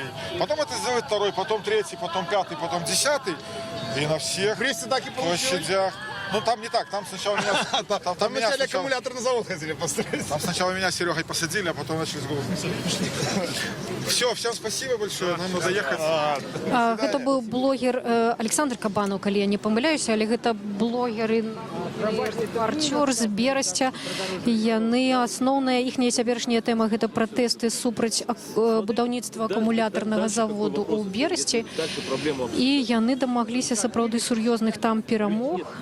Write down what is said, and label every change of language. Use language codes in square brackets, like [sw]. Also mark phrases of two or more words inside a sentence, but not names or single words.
[ru] Потом это сделать второй, потом третий, потом пятый, потом 10-й. И на всех площадях. Ну там не так, там сначала меня... Там меня аккумуляторный завод хотели построить. Там сначала меня с Серегой посадили, а потом начали с голубем. Все, всем спасибо большое, нам надо ехать. Это был блогер [be] Александр Кабанов, калі я не памыляюся, але гэта блогеры, рэпартёр з Берасця. Яны, асноўная іхняя цяперашняя тэма, гэта пратэсты супраць будаўніцтва акумулятарнага заводу ў Берасці. І яны дамагліся сапраўды сур'ёзных там перамог.